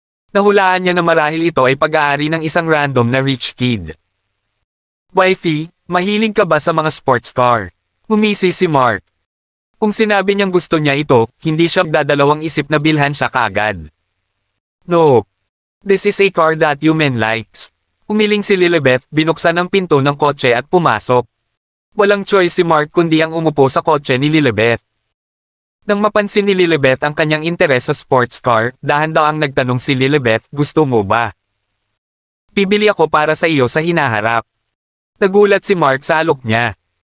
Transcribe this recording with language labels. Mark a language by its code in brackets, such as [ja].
[tl] Nahulaan niya na marahil ito ay pag-aari ng isang random na rich kid. Wifey, mahilig ka ba sa mga sports car? Umisi si Mark. Kung sinabi niyang gusto niya ito, hindi siya magdadalawang isip na bilhan siya kaagad. [en] No. This is a car that human likes. [tl] Umiling si Lilibeth, binuksan ang pinto ng kotse at pumasok. Walang choice si Mark kundi ang umupo sa kotse ni Lilibeth. Nang mapansin ni Lilibeth ang kanyang interes sa sports car, dahan-dahang nagtanong si Lilibeth, gusto mo ba? Bibili ako para sa iyo sa hinaharap. Nagulat si Mark sa alok niya.